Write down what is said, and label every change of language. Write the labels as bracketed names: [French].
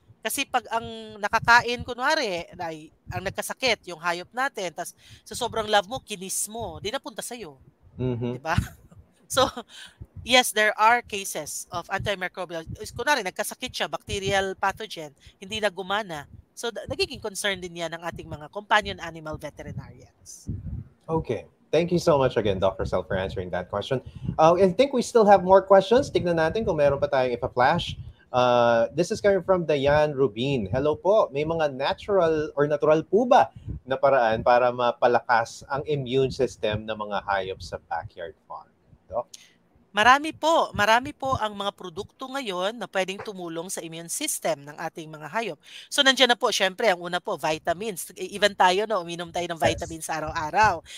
[Filipino] Kasi pag ang nakakain, kunwari, ang nagkasakit, yung hayop natin, tas sa sobrang love mo, kinis mo, di napunta sa'yo. Diba? [English] So, yes, there are cases of antimicrobial. [Filipino] Kunwari, nagkasakit siya, bacterial pathogen, hindi na gumana. So, nagiging concern din yan ng ating mga companion animal veterinarians. [English] Okay. Thank you so much again, Dr. Sel, for answering that question. I think we still have more questions. [Filipino] Tignan natin kung meron pa tayong ipa-flash. [English] This is coming from Diane Rubin. [Filipino] Hello po. May mga natural po ba na paraan para mapalakas ang immune system ng mga hayop sa backyard farm? [English] Doc? [Filipino] Marami po ang mga produkto ngayon na pwedeng tumulong sa immune system ng ating mga hayop. So nandiyan na po, syempre, ang una po, vitamins. Even tayo, no, uminom tayo ng vitamins araw-araw.